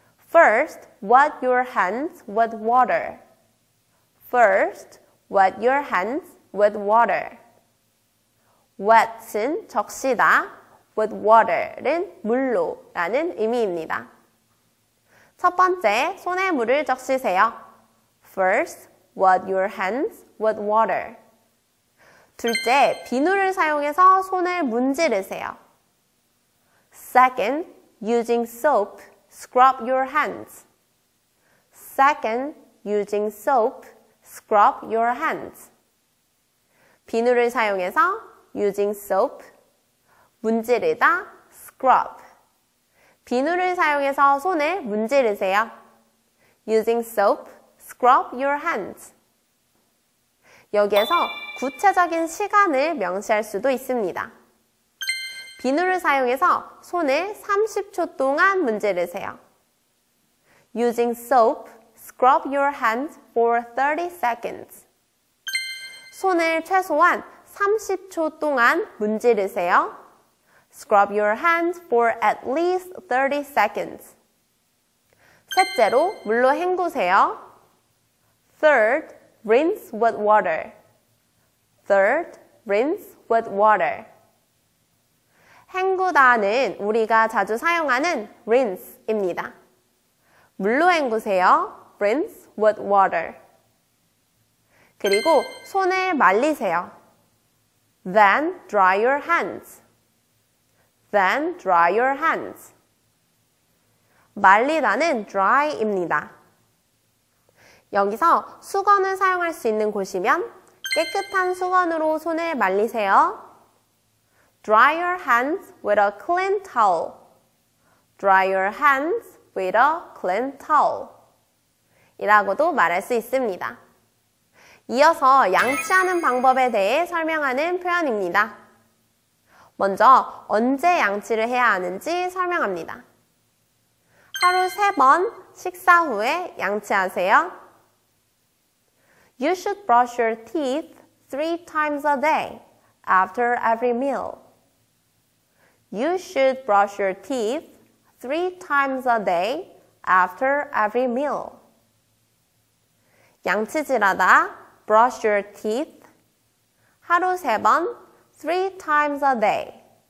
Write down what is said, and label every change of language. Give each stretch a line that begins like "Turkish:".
English: First, wet your hands with water. First, wet your hands with water.
Korean: wet은 적시다, with water는 물로 라는 의미입니다. 첫 번째, 손에 물을 적시세요.
English: First, wet your hands with water.
Korean: 둘째, 비누를 사용해서 손을 문지르세요.
English: Second, using soap, scrub your hands. Second, using soap, scrub your hands.
Korean: 비누를 사용해서
English: using soap,
Korean: 문지르다, scrub. 비누를 사용해서 손을 문지르세요.
English: using soap, scrub your hands.
Korean: 여기에서 구체적인 시간을 명시할 수도 있습니다. 비누를 사용해서 손을 30초 동안 문지르세요.
English: Using soap, scrub your hands for 30 seconds.
Korean: 손을 최소한 30초 동안 문지르세요.
English: Scrub your hands for at least 30 seconds.
Korean: 셋째로, 물로 헹구세요.
English: Third, rinse with water. Third, rinse with water.
Korean: 헹구다는 우리가 자주 사용하는 rinse입니다. 물로 헹구세요.
English: Rinse with water.
Korean: 그리고 손을 말리세요.
English: Then dry your hands. Then dry your hands.
Korean: 말리다는 dry입니다. 여기서 수건을 사용할 수 있는 곳이면 깨끗한 수건으로 손을 말리세요.
English: Dry your hands with a clean towel. Dry your hands with a clean towel.
Korean: 이라고도 말할 수 있습니다. 이어서 양치하는 방법에 대해 설명하는 표현입니다. 먼저 언제 양치를 해야 하는지 설명합니다. 하루 3번 식사 후에 양치하세요.
English: You should brush your teeth 3 times a day after every meal. You should brush your teeth 3 times a day after every meal. 양치질하다, brush your teeth.
Korean: 하루 3번,
English: 3 times a day.